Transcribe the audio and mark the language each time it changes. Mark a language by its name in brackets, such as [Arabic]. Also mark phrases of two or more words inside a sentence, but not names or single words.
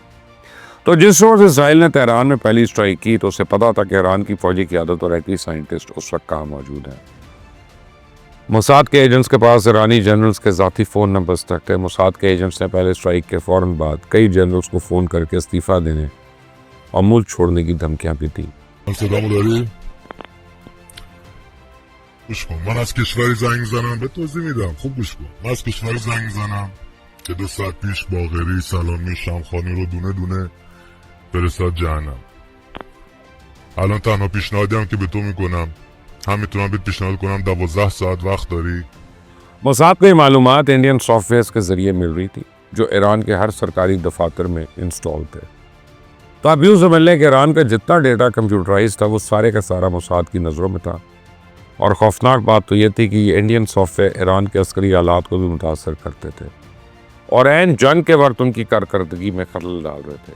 [Urdu] تو جس روز اسرائیل نے تہران میں پہلی سٹرائیک کی تو اسے پتا تھا کہ ایران کی فوجی قیادت اور [English] IT scientist [Urdu] اس وقت کہاں موجود ہیں. موساد کے ایجنٹس کے پاس ایرانی جنرلز کے ذاتی [English] phone numbers [Urdu] تک تھے. موساد کے ایجنٹس نے پہلے سٹرائیک کے فوراً بعد کئی جنرلز کو فون کرکے استعفیٰ دینے اور ملک چھوڑنے کی دھمکیاں بھی دی. [Persian] گوش کن من از کشوری زنگ میزنم به توضیح میدم خوب گوش کن من از کشوری زنگ میزنم که 2 ساعت پیش باقری سلامی شمخانی رو دونه دونه فرستاد جهنم. الان تنها پیشنهادی هم که به تو میکنم هم میتونم بهت پیشنهاد کنم 12 ساعت وقت داری. [Urdu] موساد کو یہ معلومات [English] Indian software [Urdu] کے ذریعے مل رہی تھی جو ایران کے ہر سرکاری دفاتر میں انسٹال تھے. تو آپ یوں سمجھ لیں کہ ایران کا جتنا ڈیٹا کمپیوٹرائز تھا وہ سارے کا سارا موساد کی نظروں میں تھا. اور خوفناک بات تو یہ تھی کہ یہ [English] Indian software [Urdu] ایران کے عسکری آلات کو بھی متاثر کرتے تھے اور عین جنگ کے وقت ان کی کارکردگی میں خلل ڈال رہے تھے.